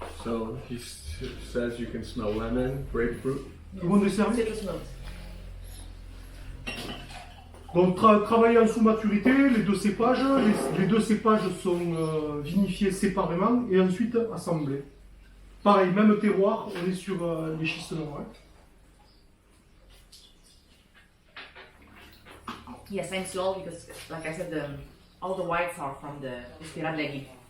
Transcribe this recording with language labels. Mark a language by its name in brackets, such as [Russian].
[English] So he says you can smell lemon, grapefruit. [French] Tout le monde est servi. [English] Citrus notes. [French] Donc travailler en sous-maturité, les deux cépages. Les deux cépages sont vinifiés séparément et ensuite assemblés. Pareil, même terroir, on est sur les schistes noirs. [English] Yes, and soil because, like I said, all the whites are from the Espira de Legui.